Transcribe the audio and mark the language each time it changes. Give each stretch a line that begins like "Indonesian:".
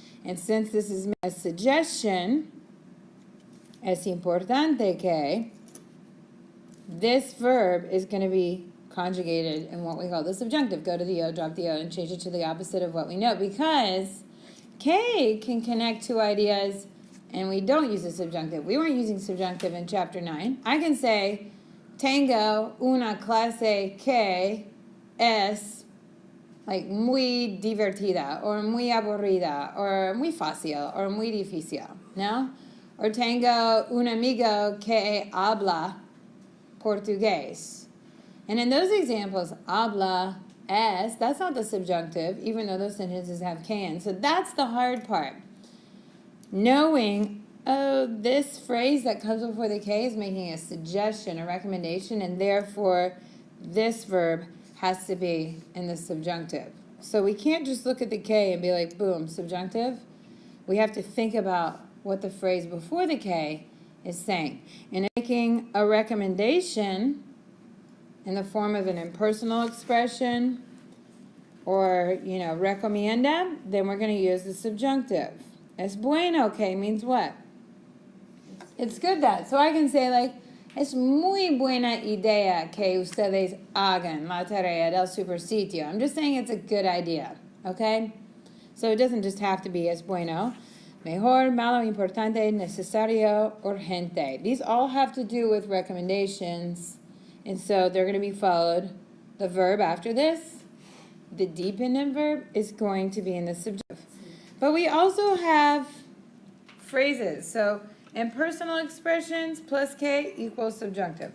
English: And since this is a suggestion,
Spanish: es importante que
English: this verb is going to be conjugated in what we call the subjunctive. Go to the O, drop the O, and change it to the opposite of what we know. Because que can connect two ideas, and we don't use the subjunctive. We weren't using subjunctive in chapter 9. I can say,
Spanish: tengo una clase que es like muy divertida, or muy aburrida, or muy fácil, or muy difícil, no? Or tengo un amigo que habla portugués.
English: And in those examples, habla es, that's not the subjunctive, even though those sentences have que in. So that's the hard part. Knowing, oh, this phrase that comes before the que is making a suggestion, a recommendation, and therefore this verb has to be in the subjunctive. So we can't just look at the que and be like, boom, subjunctive. We have to think about what the phrase before the que is saying. And making a recommendation in the form of an impersonal expression or, recomienda, then we're going to use the subjunctive.
Spanish: Es bueno que
English: means what? It's good that. So I can say like,
Spanish: es muy buena idea que ustedes hagan la tarea del supersitio.
English: I'm just saying it's a good idea, okay? So it doesn't just have to be es bueno.
Spanish: Mejor, malo, importante, necesario, urgente.
English: These all have to do with recommendations, and so they're going to be followed. The verb after this, the dependent verb, is going to be in the subjunctive. But we also have phrases. So impersonal expressions plus que equals subjunctive.